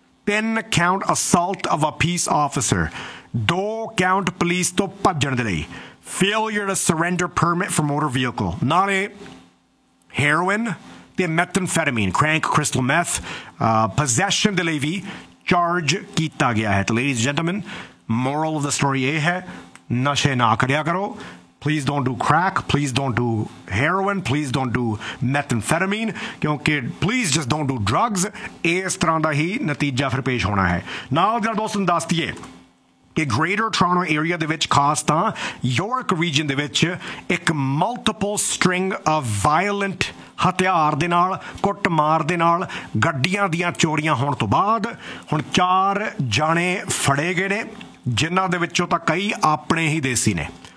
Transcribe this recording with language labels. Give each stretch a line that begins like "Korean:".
English: 3 count assault of a peace officer, 2 count police
Punjabi: ਤੋਂ ਭੱਜਣ ਦੇ ਲਈ,
English: failure to surrender permit for motor vehicle,
Punjabi: ਨਾਲੇ
English: heroin
Punjabi: ਅਤੇ
English: methamphetamine crank crystal meth possession
Punjabi: ਦੇ ਲਈ ਵੀ ਚਾਰਜ ਕੀਤਾ ਗਿਆ ਹੈ। ਤਾਂ
English: ladies gentleman, moral of the story
Punjabi: ਇਹ ਹੈ, ਨਸ਼ੇ ਨਾ ਕਰਿਆ ਕਰੋ.
English: Please don't do crack. Please don't do heroin. Please don't do methamphetamine. Because please just don't do drugs.
Punjabi: ਇਸ ਤਰ੍ਹਾਂ ਦਾ ਹੀ ਨਤੀਜਾ ਫਿਰ ਪੇਸ਼ ਹੋਣਾ ਹੈ. ਨਾਲ ਦੇ ਨਾਲ ਦੋਸਤੋ ਨੂੰ ਦੱਸ ਦਈਏ ਕਿ ਗ੍ਰੇਟਰ ਟੋਰਾਂਟੋ ਏਰੀਆ ਦੇ ਵਿੱਚ, ਖਾਸ ਤਾਂ ਯੋਰਕ ਰੀਜਨ ਦੇ ਵਿੱਚ, ਇੱਕ
English: multiple string of violent
Punjabi: ਹਥਿਆਰ ਦੇ ਨਾਲ, ਕੁੱਟਮਾਰ ਦੇ ਨਾਲ, ਗੱਡੀਆਂ ਦੀਆਂ ਚੋਰੀਆਂ ਹੋਣ ਤੋਂ ਬਾਅਦ ਹੁਣ 4 ਜਾਣੇ ਫੜੇ ਗਏ ਨੇ, ਜਿਨ੍ਹਾਂ ਦੇ ਵਿੱਚੋਂ ਤਾਂ ਕਈ ਆਪਣੇ ਹੀ ਦੇਸੀ ਨੇ.